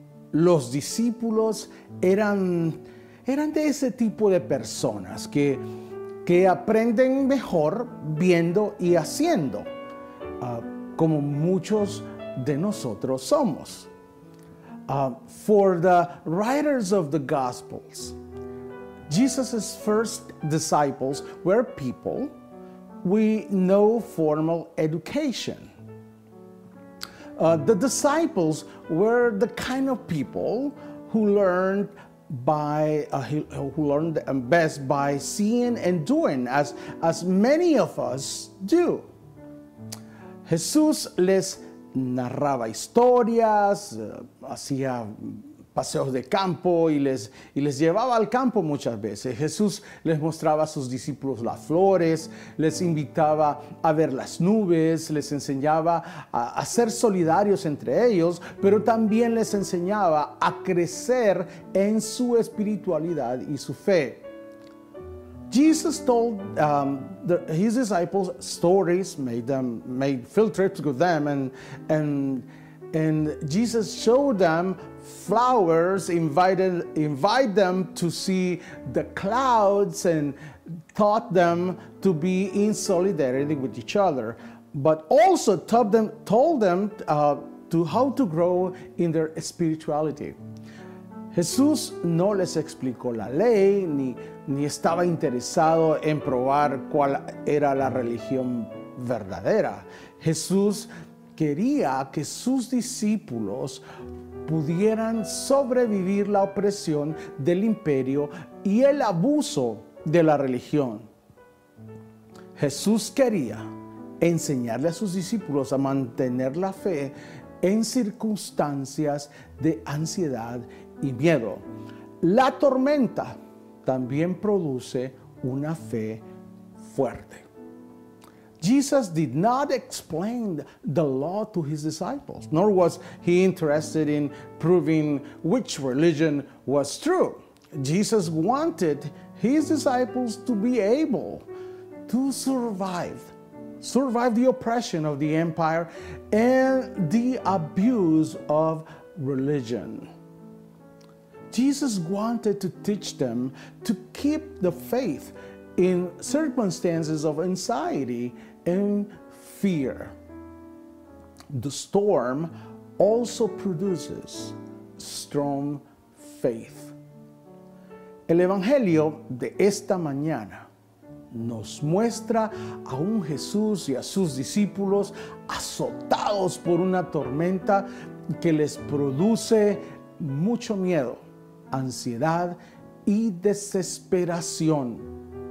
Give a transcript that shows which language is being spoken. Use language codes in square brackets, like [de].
[es] Los discípulos eran de ese tipo de personas que aprenden mejor viendo y haciendo, como muchos de nosotros somos. [en] For the writers of the Gospels, Jesus' first disciples were people with no formal education. The disciples were the kind of people who learned best by seeing and doing, as many of us do. [es] Jesús les narraba historias, hacía paseos de campo y les llevaba al campo muchas veces. Jesús les mostraba a sus discípulos las flores, les invitaba a ver las nubes, les enseñaba a ser solidarios entre ellos, pero también les enseñaba a crecer en su espiritualidad y su fe. [en] Jesus told his disciples stories, made field trips with them, and Jesus showed them flowers, invite them to see the clouds, and taught them to be in solidarity with each other, but also told them to how to grow in their spirituality. [es] Jesús no les explicó la ley, ni estaba interesado en probar cuál era la religión verdadera. Jesús quería que sus discípulos pudieran sobrevivir la opresión del imperio y el abuso de la religión. Jesús quería enseñarle a sus discípulos a mantener la fe en circunstancias de ansiedad y miedo. La tormenta también produce una fe fuerte. [en] Jesus did not explain the law to his disciples, nor was he interested in proving which religion was true. Jesus wanted his disciples to be able to survive the oppression of the empire and the abuse of religion. Jesus wanted to teach them to keep the faith in circumstances of anxiety and fear. The storm also produces strong faith. [es] El Evangelio de esta mañana nos muestra a un Jesús y a sus discípulos azotados azotados por una tormenta que les produce mucho miedo, ansiedad y desesperación.